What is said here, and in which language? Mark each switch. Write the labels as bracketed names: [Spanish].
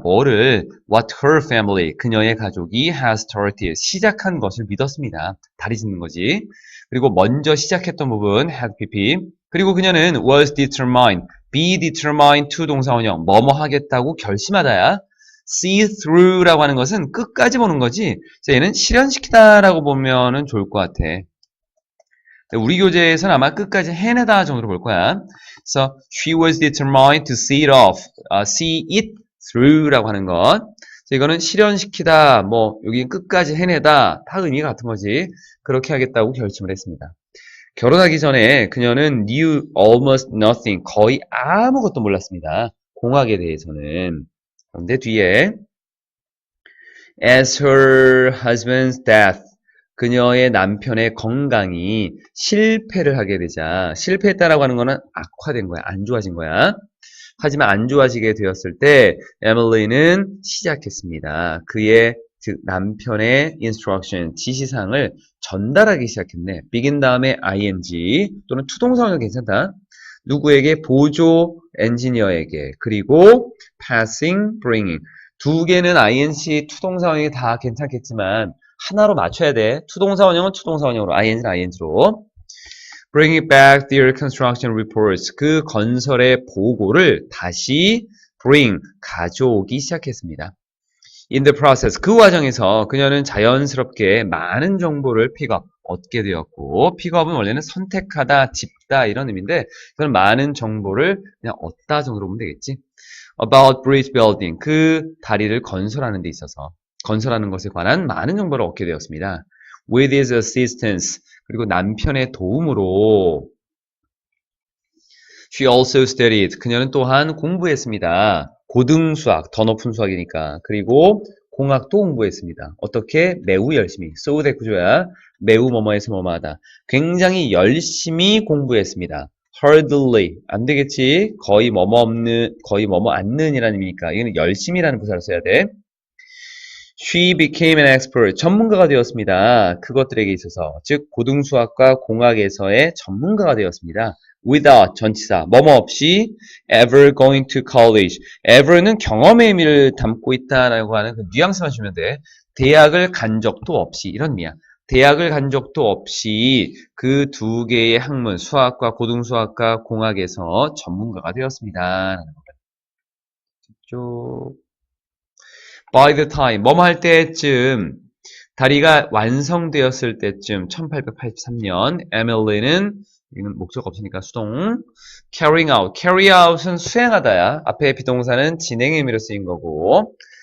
[Korean] 뭐를? [English] What her family, [Korean] 그녀의 가족이 [English] has started, [Korean] 시작한 것을 믿었습니다. 다리 짚는 거지. 그리고 먼저 시작했던 부분, had pp. 그리고 그녀는 [English] was determined, be determined to [Korean] 동사원형, 뭐뭐 하겠다고 결심하다야. see through라고 하는 것은 끝까지 보는 거지. 얘는 실현시키다라고 보면은 좋을 것 같아. 우리 교재에서는 아마 끝까지 해내다 정도로 볼 거야. 그래서 [English] she was determined to see it off, see it through라고 하는 것. [Korean] 이거는 실현시키다, 뭐 여기 끝까지 해내다 다 의미가 같은 거지. 그렇게 하겠다고 결심을 했습니다. 결혼하기 전에 그녀는 [English] knew almost nothing, [Korean] 거의 아무것도 몰랐습니다. 공학에 대해서는. 그런데 뒤에 [English] as her husband's death, [Korean] 그녀의 남편의 건강이 실패를 하게 되자, 실패했다라고 하는 거는 악화된 거야. 안 좋아진 거야. 하지만 안 좋아지게 되었을 때 에밀리는 시작했습니다. 그의 즉 남편의 instruction, 지시사항을 전달하기 시작했네. begin 다음에 ing 또는 투동사는 괜찮다. 누구에게? 보조 엔지니어에게. 그리고 passing, bringing. 두 개는 ing, 투동사원이 다 괜찮겠지만 하나로 맞춰야 돼. 투동사원형은 투동사원형으로, ing는 ing로. [English] Bringing back their construction reports. [Korean] 그 건설의 보고를 다시 bring, 가져오기 시작했습니다. In the process, 그 과정에서 그녀는 자연스럽게 많은 정보를 픽업, 얻게 되었고, 픽업은 원래는 선택하다, 짚다 이런 의미인데 그건 많은 정보를 그냥 얻다 정도로 보면 되겠지. About bridge building, 그 다리를 건설하는 데 있어서 건설하는 것에 관한 많은 정보를 얻게 되었습니다. [English] With his assistance, [Korean] 그리고 남편의 도움으로 [English] She also studied, [Korean] 그녀는 또한 공부했습니다. 고등 수학, 더 높은 수학이니까. 그리고 공학도 공부했습니다. 어떻게? 매우 열심히. so 대 구조야. 매우 뭐뭐해서 뭐뭐하다. 굉장히 열심히 공부했습니다. hardly, 안 되겠지? 거의 뭐뭐 없는, 거의 뭐뭐 않는 이라는 의미니까. 이거는 열심히라는 부사를 써야 돼. [English] She became an expert, [Korean] 전문가가 되었습니다. 그것들에게 있어서, 즉 고등수학과 공학에서의 전문가가 되었습니다. [English] Without, [Korean] 전치사, 뭐뭐 없이 [English] ever going to college. [Korean] ever는 경험의 의미를 담고 있다라고 하는 그 뉘앙스만 주면 돼. 대학을 간 적도 없이, 이런 의미야. 대학을 간 적도 없이 그 두 개의 학문, 수학과 고등수학과 공학에서 전문가가 되었습니다. 라는 거죠. [English] By the time, [Korean] 뭐뭐 할 때쯤, 다리가 완성되었을 때쯤, 1883년, 에밀리는, 이건 목적 없으니까 수동, carrying out, carry out은 수행하다야. 앞에 비동사는 진행의 의미로 쓰인 거고,